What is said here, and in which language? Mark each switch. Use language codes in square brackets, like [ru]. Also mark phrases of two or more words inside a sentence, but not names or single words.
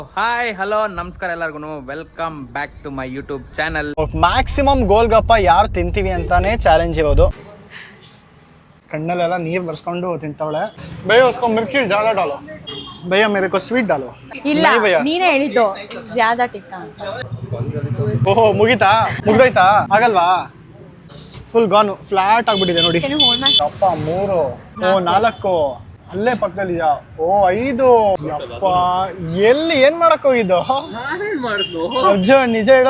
[kn] ಹಾಯ್ ಹಲೋ ನಮಸ್ಕಾರ ಎಲ್ಲರಿಗೂ [en] welcome back to my YouTube channel. [kn] ಮ್ಯಾಕ್ಸಿಮಮ್ ಗೋಲ್ಗಪ್ಪ ಯಾರು ತಿಂತೀವಿ ಅಂತಾನೆ ಚಾಲೆಂಜ್ ಇರೋದು. ಕಣ್ಣಲ್ಲೆಲ್ಲ ನೀರು ಬರ್ಸ್ಕೊಂಡು ತಿಂತವಳೆ. [hi] ಭಯ್ಯ उसको मिर्ची ज़्यादा डालो भैया मेरे को स्वीट डालो. [kn] ಇಲ್ಲ ನೀನೇ ಹೇಳಿದ್ದು [hi] ज़्यादा तीखा [kn] ಅಂತ. ಓಹೋ ಮುಗ್ದೋಯ್ತಾ ಆಗಲ್ವಾ? ಫುಲ್ ಗಾನು ಫ್ಲಾಟ್ ಆಗ್ಬಿಟ್ಟಿದೆ ನೋಡಿ. ಅಪ್ಪ 3 ಓ 4 ಅಲ್ಲೇ ಪಕ್ಕದಲ್ಲಿದೆಯಾ? ಓ 5 ಯಪ್ಪ ಎಲ್ಲಿ ಏನ್ ಮಾಡಕ್ ಹೋಗಿದ್ದು ಅರ್ಜುನ್ ನಿಜ ಹೇಳು.